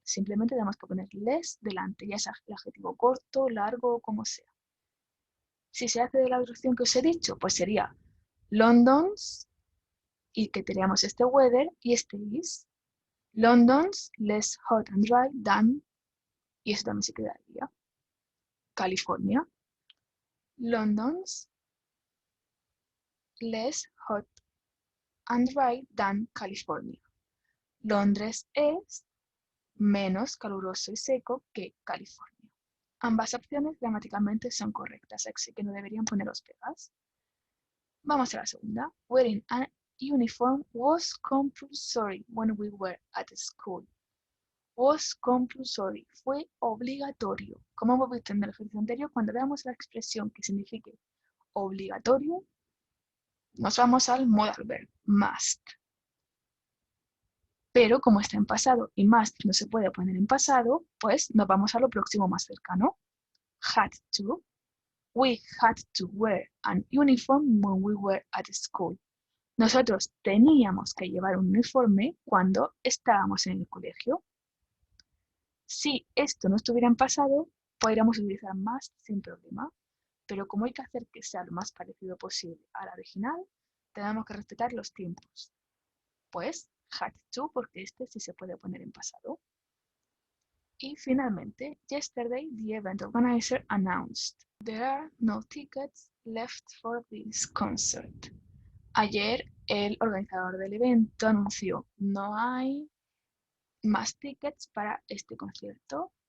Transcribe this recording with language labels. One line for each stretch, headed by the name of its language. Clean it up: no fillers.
Spanish: Simplemente tenemos que poner les delante, ya sea el adjetivo corto, largo o como sea. Si se hace de la traducción que os he dicho, pues sería London's, y que teníamos este weather y este is.
English: London's less hot and dry than,
Spanish: y eso también se quedaría.
English: California. London's less hot and dry than California.
Spanish: Londres es menos caluroso y seco que California. Ambas opciones gramaticalmente son correctas, así que no deberían poneros pegas. Vamos a la segunda.
English: Wearing a uniform was compulsory when we were at school. Was compulsory,
Spanish: fue obligatorio. Como hemos visto en el ejercicio anterior, cuando veamos la expresión que signifique obligatorio, nos vamos al modal verb, must. Pero como está en pasado y must no se puede poner en pasado, pues nos vamos a lo próximo más cercano.
English: Had to. We had to wear an uniform when we were at school.
Spanish: Nosotros teníamos que llevar un uniforme cuando estábamos en el colegio. Si esto no estuviera en pasado, podríamos utilizar must sin problema. Pero como hay que hacer que sea lo más parecido posible al original, tenemos que respetar los tiempos. Pues
English: had to,
Spanish: porque este sí se puede poner en pasado. Y finalmente,
English: yesterday the event organizer announced there are no tickets left for this concert.
Spanish: Ayer el organizador del evento anunció no hay más tickets para este concierto.